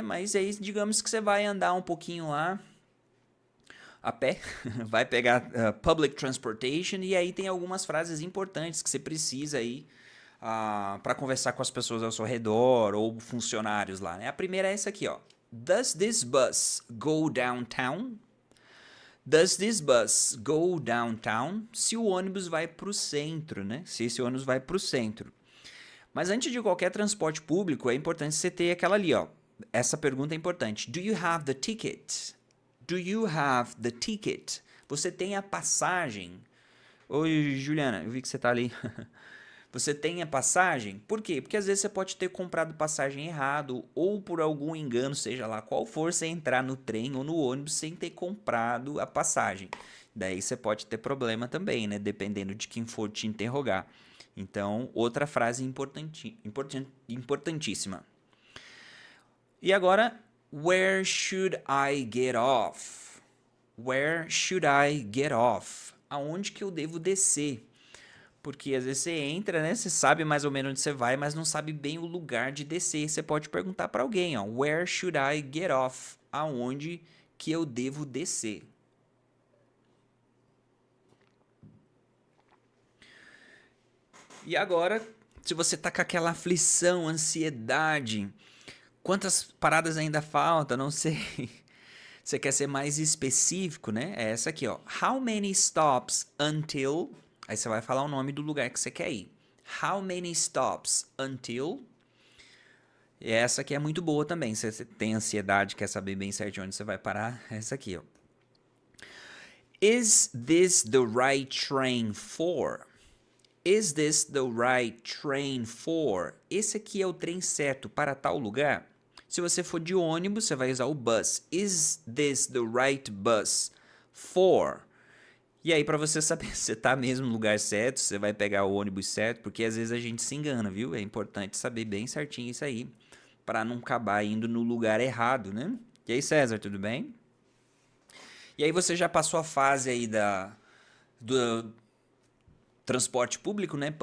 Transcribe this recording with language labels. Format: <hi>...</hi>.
<pt>Mas aí digamos que você vai andar um pouquinho lá a pé, vai pegar public transportation e aí tem algumas frases importantes que você precisa aí para conversar com as pessoas ao seu redor ou funcionários lá, né? A primeira é essa aqui, ó.</pt> <en>Does this bus go downtown? Does this bus go downtown?</en> <pt>Se o ônibus vai para o centro, né? Se esse ônibus vai para o centro. Mas antes de qualquer transporte público, é importante você ter aquela ali, ó. Essa pergunta é importante.</pt> <en>Do you have the ticket? Do you have the ticket?</en> <pt>Você tem a passagem? Oi, Juliana, eu vi que você tá ali. Você tem a passagem? Por quê? Porque às vezes você pode ter comprado passagem errado ou por algum engano, seja lá qual for, você entrar no trem ou no ônibus sem ter comprado a passagem. Daí você pode ter problema também, né? Dependendo de quem for te interrogar. Então, outra frase importantíssima. E agora,</pt> <en>where should I get off? Where should I get off?</en> <pt>Aonde que eu devo descer? Porque às vezes você entra, né? Você sabe mais ou menos onde você vai, mas não sabe bem o lugar de descer. Você pode perguntar para alguém, ó,</pt> <en>where should I get off?</en> <pt>Aonde que eu devo descer? E agora, se você tá com aquela aflição, ansiedade, quantas paradas ainda faltam? Não sei. Você quer ser mais específico, né? É essa aqui, ó.</pt> <en>How many stops until...</en> <pt>Aí você vai falar o nome do lugar que você quer ir.</pt> <en>How many stops until...</en> <pt>E essa aqui é muito boa também. Se você tem ansiedade, quer saber bem certinho onde você vai parar, é essa aqui, ó.</pt> <en>Is this the right train for? Is this the right train for?</en> <pt>Esse aqui é o trem certo para tal lugar? Se você for de ônibus, você vai usar o bus.</pt> <en>Is this the right bus for?</en> <pt>E aí, para você saber se você tá mesmo no lugar certo, você vai pegar o ônibus certo, porque às vezes a gente se engana, viu? É importante saber bem certinho isso aí, para não acabar indo no lugar errado, né? E aí, César, tudo bem? E aí você já passou a fase aí do transporte público, né?</pt>